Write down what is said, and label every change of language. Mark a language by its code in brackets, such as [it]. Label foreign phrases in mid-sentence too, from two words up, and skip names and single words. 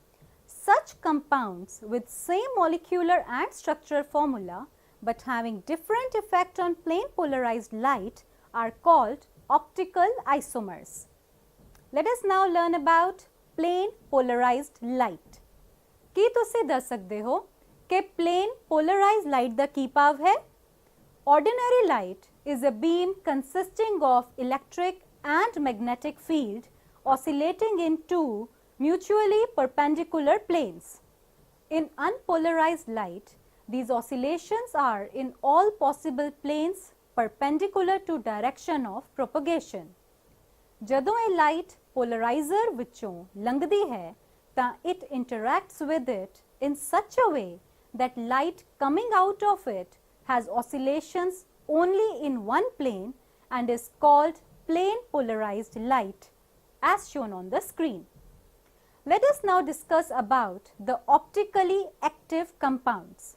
[en] Such compounds with same molecular and structural formula but having different effect on plane polarized light are called optical isomers. Let us now learn about plane polarized light. [pa] ਕੀ ਤੁਸੀਂ ਦੱਸ ਸਕਦੇ ਹੋ ਕਿ [en] plane polarized light [pa] ਦਾ ਕੀ ਭਾਵ ਹੈ? [en] Ordinary light is a beam consisting of electric and magnetic field oscillating in two mutually perpendicular planes. In unpolarized light, these oscillations are in all possible planes perpendicular to direction of propagation. [pa] ਜਦੋਂ ਇਹ [en] light polarizer [pa] ਵਿੱਚੋਂ ਲੰਘਦੀ ਹੈ ਤਾਂ [en] it interacts with it in such a way that light coming out of it has oscillations only in one plane and is called plane polarized light as shown on the screen. Let us now discuss about the optically active compounds.